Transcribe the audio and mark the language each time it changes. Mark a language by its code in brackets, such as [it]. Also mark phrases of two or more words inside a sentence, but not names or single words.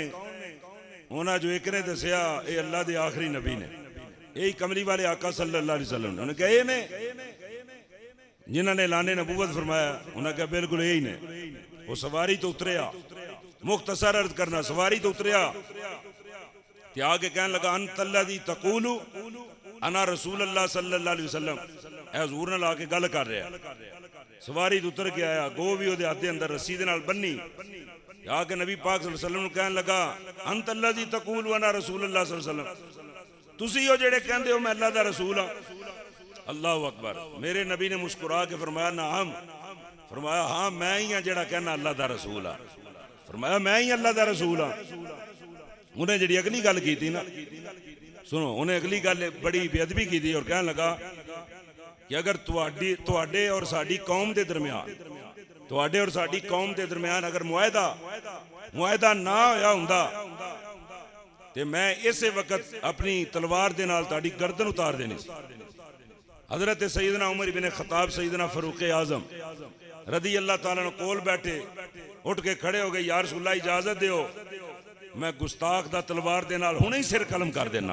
[pa] انہوں نے جو ایک نے دسیا یہ اللہ کے آخری نبی نے، یہی کملی والے آقا [ar] صلى الله عليه وسلم [pa] نے. انہوں نے کہا یہ نے جنہوں نے لانے نبوت فرمایا? انہوں نے کہا بالکل یہی نے. وہ سواری تو اتریا، مختصر عرض کرنا، سواری تو اتریا تے اگے کہنے لگا [ar] أنت الذي تقول أنا رسول الله صلى الله عليه وسلم. [pa] حضور نال آ کے گل کر رہا. سواری تو اتر کے آیا، گو بھی اوہدے ہاتھ دے اندر رسی دے نال بنی. آ کے نبی پاک [ar] صلى الله عليه وسلم [pa] نوں کہنے لگا [ar] أنت الذي تقول أنا رسول الله صلى الله عليه وسلم, [pa] تسی ہو جیڑے کہندے ہو میں اللہ دا رسول ہاں. [ar] الله أكبر. [pa] میرے نبی نے مسکرا کے فرمایا نا ہم، فرمایا ہاں میں ہی ہاں جیڑا کہنا اللہ دا رسول آ. فرمایا میں ہی اللہ دا رسول ہاں. انہیں جی اگلی گل کی تھی نا، سنو، انہیں اگلی گل بڑی بے ادبی کی تھی اور کہنے لگا کہ اگر تہاڈے اور ساڈی قوم کے درمیان، تہاڈے اور ساڈی قوم کے درمیان اگر معاہدہ نہ ہویا ہندا تے میں اسے وقت اپنی تلوار دے نال تہاڈی گردن اتار دینی سی. حضرت سیدنا عمر ابن خطاب، سیدنا فاروق اعظم [ar] رضي الله تعالى [pa] نے کول بیٹھے، اٹھ کے کھڑے ہو گئے, [ar] يا رسول الله [pa] اجازت دیو میں گستاخ دا تلوار دے نال ہنے ہی سر قلم کر دینا.